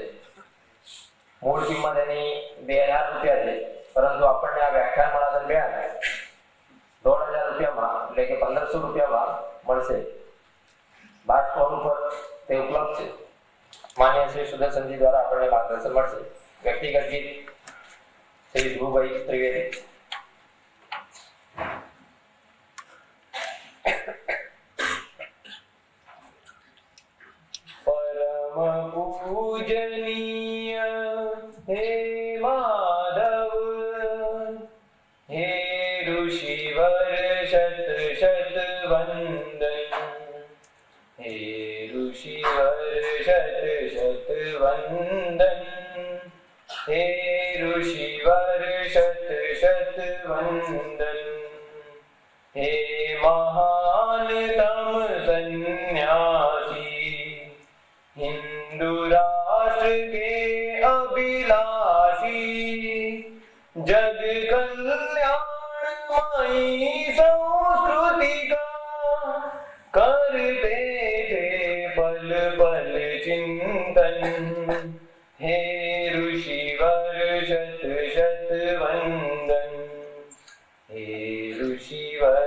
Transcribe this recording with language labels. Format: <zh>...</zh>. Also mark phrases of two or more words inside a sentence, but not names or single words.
<gu>મૂળ કિંમત એની 2000 રૂપિયા છે, પરંતુ આપણને આ વ્યાખ્યાનમાળા દરમિયાન 1500 રૂપિયામાં એટલે કે 1500 રૂપિયામાં મળશે। બાર સ્ટોલ ઉપર તે ઉપલબ્ધ છે। માન્ય શ્રી સુદર્શનજી દ્વારા આપણને માર્ગદર્શન મળશે। વ્યક્તિગત ગીત શ્રી ધ્રુવભાઈ ત્રિવેદી।</gu> <hi>परम पूजनीय हे माधव, हे ऋषिवर शत शत वंदन, हे ऋषिवर शत शत वंदन, हे ऋषिवर शत शत वंदन, हे महानतम सन्यासी, हिंदू राष्ट्र के अभिलाषी, जग कल्याणमयी संस्कृति का करते थे पल पल चिंतन, हे ऋषिवर शत शत वंदन, हे ऋषिवर</hi>